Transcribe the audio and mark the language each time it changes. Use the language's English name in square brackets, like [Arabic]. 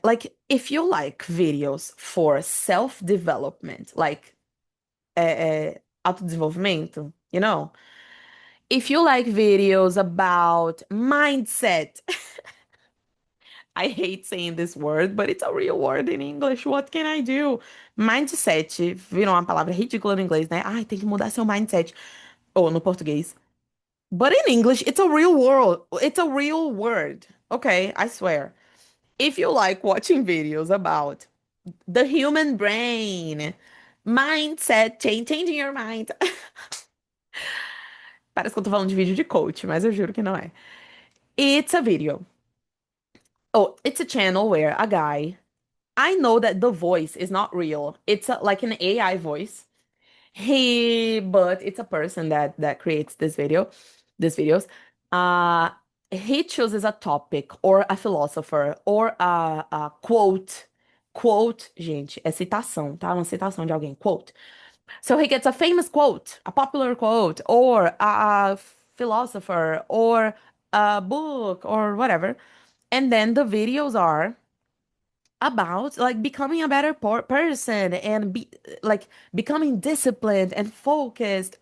[English] Like, if you like videos for self-development, like [Portuguese] autodesenvolvimento, [English] if you like videos about mindset, I hate saying this word, but it's a real word in English. What can I do? [Portuguese] Mindset virou uma palavra ridícula no inglês, né? Ai, tem que mudar seu mindset. Ou no português. [English] But in English, it's a real world. It's a real word. Okay, I swear. If you like watching videos about the human brain, mindset, changing your mind. [Portuguese] Parece que eu tô falando de vídeo de coach, mas eu juro que não é. [English] It's a video. Oh, it's a channel where a guy, I know that the voice is not real. It's like an AI voice. But it's a person that creates these videos. Uh, he chooses a topic or a philosopher or a quote. [Portuguese] Quote, gente, é citação, tá? Uma citação de alguém. Quote. [English] So he gets a famous quote, a popular quote, or a philosopher, or a book, or whatever. And then the videos are about like becoming a better person and be like becoming disciplined and focused.